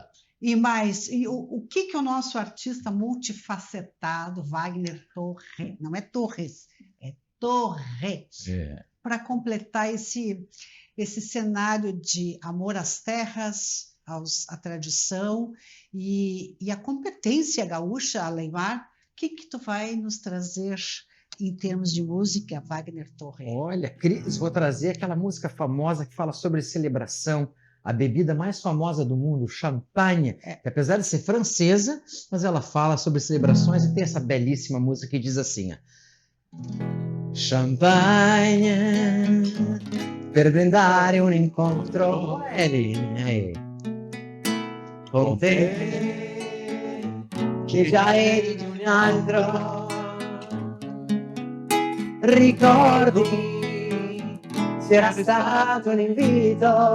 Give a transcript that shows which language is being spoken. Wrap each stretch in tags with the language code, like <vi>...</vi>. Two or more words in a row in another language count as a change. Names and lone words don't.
<pt>E o que o nosso artista multifacetado, Wagner Torres, não é Torres, é Torres, para completar esse cenário de amor às terras, à tradição e a competência gaúcha, Aleimar, o que tu vai nos trazer em termos de música, Wagner Torre? Olha, Cris, vou trazer aquela música famosa que fala sobre celebração, a bebida mais famosa do mundo, champanhe, que apesar de ser francesa, mas ela fala sobre celebrações e tem essa belíssima música que diz assim, ó,</pt> <it>Champagne per brindare un incontro con te che già eri di un altro. Ricordi se era stato un invito,</it>